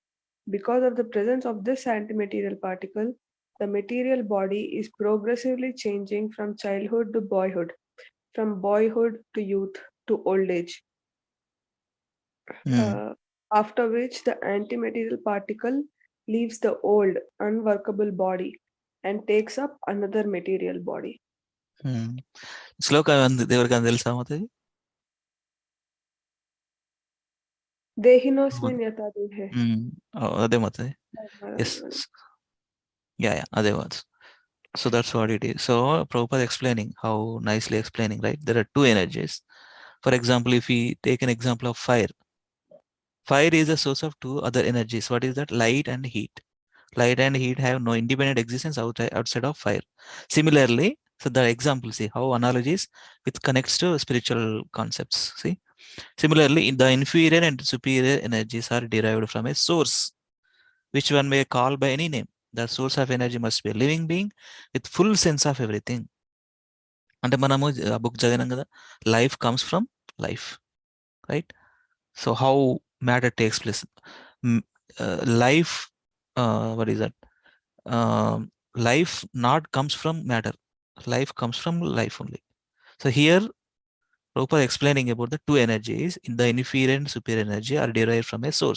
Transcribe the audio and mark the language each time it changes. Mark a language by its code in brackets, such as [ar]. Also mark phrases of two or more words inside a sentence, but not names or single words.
[en] Because of the presence of this antimaterial particle, the material body is progressively changing from childhood to boyhood, from boyhood to youth to old age, after which the antimaterial particle leaves the old, unworkable body and takes up another material body. [te] శ్లోక ఎవరికైనా తెలుసా మాతాజీ? [sa] देहिनोस्मिन् यथा देहे. [te] అదే మాతాజీ. [en] Yes. Yeah, అదే was. So that's what it is. So Prabhupada explaining, how nicely explaining, right? There are two energies. For example, if we take an example of fire, fire is a source of two other energies. What is that? Light and heat. Light and heat have no independent existence outside of fire. Similarly, so the example, see how analogies it connects to spiritual concepts. See, similarly, in the inferior and superior energies are derived from a source, which one may call by any name. The source of energy must be a living being with full sense of everything. [te] అంటే మనము ఆ బుక్ చదివినాం కదా, [en] life comes from life, [te] రైట్? [en] so how matter takes place, life, what is that? Life not comes from matter. Life comes from life only. So here Prabhupada explaining about the two energies in the inferior and superior energy are derived from a source.